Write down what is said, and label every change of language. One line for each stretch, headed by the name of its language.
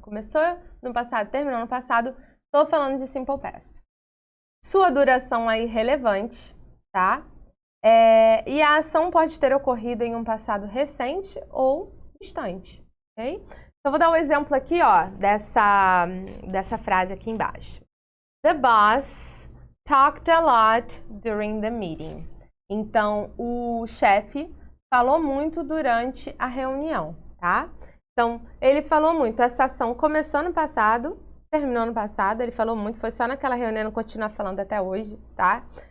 Portuguese: Então, começou no passado, terminou no passado, estou falando de Simple Past. Sua duração é irrelevante, tá? E a ação pode ter ocorrido em um passado recente ou distante, ok? Então, vou dar um exemplo aqui, ó, dessa frase aqui embaixo.
English: The boss talked a lot during the meeting.
Portuguese: Então, o chefe falou muito durante a reunião, tá? Então, ele falou muito. Essa ação começou no passado, terminou no passado, ele falou muito, foi só naquela reunião, não continua falando até hoje, tá?